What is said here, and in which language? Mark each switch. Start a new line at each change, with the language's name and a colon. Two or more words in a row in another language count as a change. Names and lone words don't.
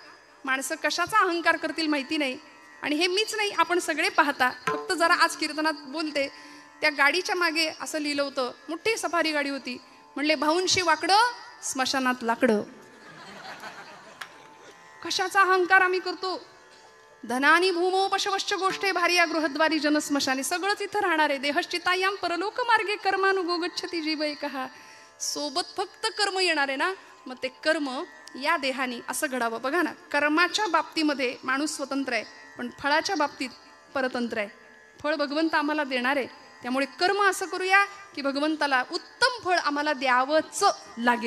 Marathi: माणसं कशाचा अहंकार करतील माहिती नाही. आणि हे मीच नाही आपण सगळे पाहता. फक्त जरा आज कीर्तनात बोलते त्या गाडीच्या मागे असं लिहिलं होतं. मोठी सफारी गाडी होती. म्हणले भाऊंशी वाकडं स्मशानात लाकडं. कशाचा अहंकार आम्ही करतो.
Sanskrit: धनानी भूमो पशवश्च गोष्टे भार्या गृहद्वारी जनस्मशाने.
Marathi: सगळंच इथं राहणार आहे.
Sanskrit: देहश्चितायाम परलोक मार्गे कर्मानुगो गच्छती जीव एकहा.
Marathi: सोबत फक्त कर्म येणार आहे ना. मग ते कर्म या देहाने असं घडावं. बघा ना कर्माच्या बाबतीमध्ये माणूस स्वतंत्र आहे पण फळाच्या बाबतीत परतंत्र आहे. फळ भगवंत आम्हाला देणार आहे. त्यामुळे कर्म असं करूया की भगवंताला उत्तम फळ आम्हाला द्यावंच लागेल.